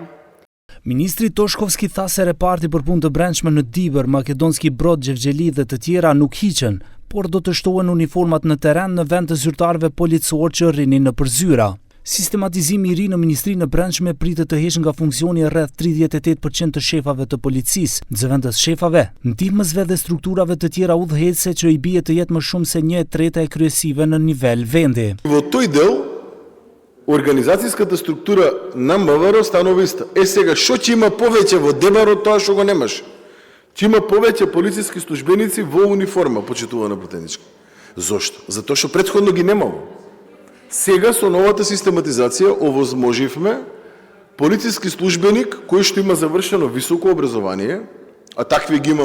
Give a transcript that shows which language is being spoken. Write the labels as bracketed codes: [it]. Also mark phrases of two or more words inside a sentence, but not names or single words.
[sq] Ministri Toshkovski tha se reparti për punë të brendshme në Dibër, Makedonski Brod, Xhevxheli dhe të tjera nuk hiqen, por do të shtohen uniformat në terren në vend të zyrtarëve policor që rrinin në përzyra. Sistematizimi i ri në Ministrinë e Brendshme pritet të heqë nga funksioni rreth 38% të shefave të policisë, zëvendës shefave, ndihmësve dhe strukturave të tjera udhëheqëse që i bie të jetë më shumë se 1/3 e kryesive në nivel vendi. [mk] Во тој дел организацијската структура на МВР станува иста. Сега што ќе има повеќе во Дебар од тоа што го немаш? Ќе има повеќе полициски службеници во униформа, почитувана претеничка. Зошто? Затоа што претходно ги немало. Сега со новата систематизација овозможивме полициски службеник кој што има завршено високо образование, а такви ги има